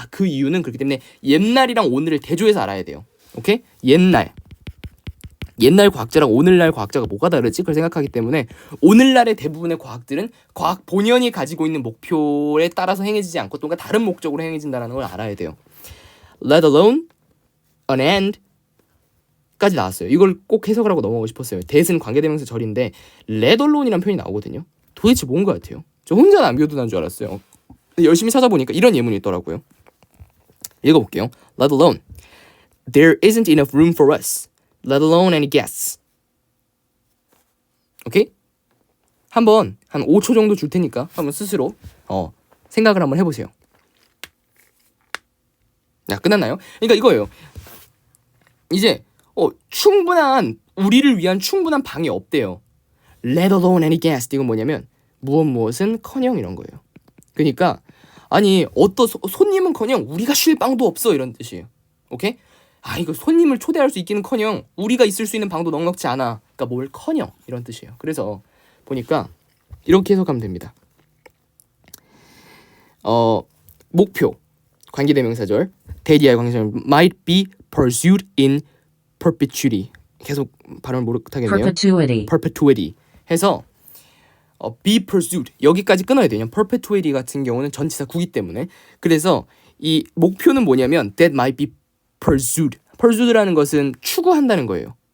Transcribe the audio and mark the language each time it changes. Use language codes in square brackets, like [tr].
[ko] 그 이유는 그렇기 때문에 옛날이랑 오늘을 대조해서 알아야 돼요. 오케이? 옛날 과학자랑 오늘날 과학자가 뭐가 다르지? 그걸 생각하기 때문에 오늘날의 대부분의 과학들은 과학 본연이 가지고 있는 목표에 따라서 행해지지 않고 뭔가 다른 목적으로 행해진다는 걸 알아야 돼요. [en] Let alone an end [ko] 까지 나왔어요. 이걸 꼭 해석을 하고 넘어가고 싶었어요. that은 관계대명사 절인데 let alone이라는 표현이 나오거든요. 도대체 뭔 것 같아요? 저 혼자 남겨두는 줄 알았어요. 열심히 찾아보니까 이런 예문이 있더라고요. 읽어볼게요. [en] Let alone there isn't enough room for us. Let alone any guests. [ko] 오케이? 한번 한 5초 정도 줄 테니까 한번 스스로 생각을 한번 해보세요. 자, 끝났나요? 그러니까 이거예요. 이제 충분한 우리를 위한 충분한 방이 없대요. [en] Let alone any guest. [ko] 이건 뭐냐면 무엇은커녕 이런 거예요. 그러니까 아니 손님은커녕 우리가 쉴 방도 없어 이런 뜻이에요. 오케이? 이거 손님을 초대할 수 있기는커녕 우리가 있을 수 있는 방도 넉넉지 않아. 그러니까 뭘커녕 이런 뜻이에요. 그래서 보니까 이렇게 해석하면 됩니다. 목표 관계대명사절 대디아의 관계대명사 [en] might be pursued in perpetuity. [ko] 계속 발음을 못하겠네요. perpetuity 해서 be pursued 여기까지 끊어야 돼요. perpetuity 같은 경우는 전치사 구기 때문에. 그래서 이 목표는 뭐냐면 [en] that might be pursued [ko] 라는 것은 추구한다는 거예요.